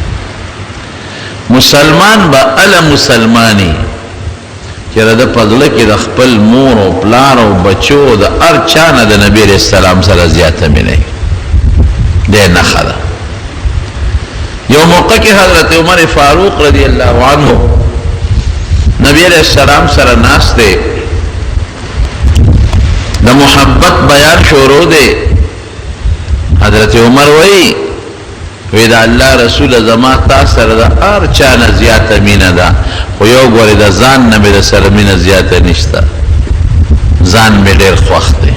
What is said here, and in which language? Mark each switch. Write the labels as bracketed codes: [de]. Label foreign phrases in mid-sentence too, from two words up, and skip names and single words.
[ps] مسلمان به اله مسلمانی چې د په زړه کې د خپل مور او پلار او بچو د هر چا نه د نبي [ar] علیه السلام [ps] سره زیاته مینه دی نښه ده. یو موقع کې حضرت عمر فاروق [ar] رضی اللہ عنہ [ps] نبی [ar] علیہ السلام [ps] سره ناست دی، د محبت بیان شروع دی. حضرت عمر وی دا اللہ رسول زما تا سره د هر چا نه زیاته مینه ده، خو یو ګورې د ځان نه مې د سره مینه زیاته نشته، ځان مې ډېر خوښ دی.